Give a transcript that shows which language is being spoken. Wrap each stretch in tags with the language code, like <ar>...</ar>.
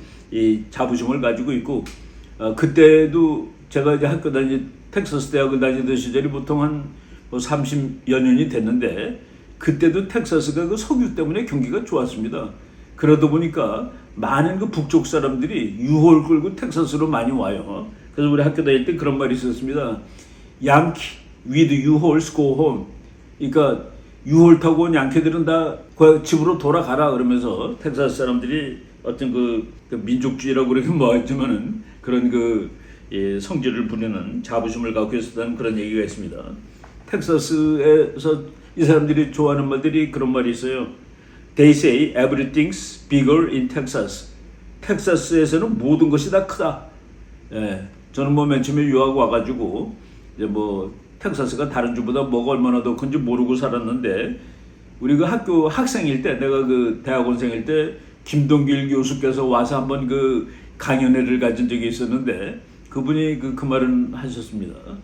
<ko>이 자부심을 가지고 있고 그때도 제가 이제 텍사스 대학을 다니던 시절이 보통 한 30여 년이 됐는데 그때도 텍사스가 석유 때문에 경기가 좋았습니다. 그러다 보니까 많은 북쪽 사람들이 유호를 끌고 텍사스로 많이 와요. 그래서 우리 학교 다닐 때 그런 말이 있었습니다.</ko> <en>양키 with U-Hauls go home.</en> <ko>그러니까 유홀 타고 온 양키들은 다 집으로 돌아가라 그러면서 텍사스 사람들이 어떤 민족주의라고 그러긴 뭐했지만은 그런 성질을 부리는 자부심을 갖고 있었다는 그런 얘기가 있습니다. 텍사스에서 이 사람들이 좋아하는 말들이 그런 말이 있어요.</ko> <en>They say everything's bigger in Texas.</en> <ko>텍사스에서는 모든 것이 다 크다. 예, 저는 맨 처음에 유학 와가지고 이제 텍사스가 다른 주보다 뭐가 얼마나 더 큰지 모르고 살았는데 우리 학교 학생일 때 내가 대학원생일 때 김동길 교수께서 와서 한번 강연회를 가진 적이 있었는데 그분이 그 말은 하셨습니다.</ko>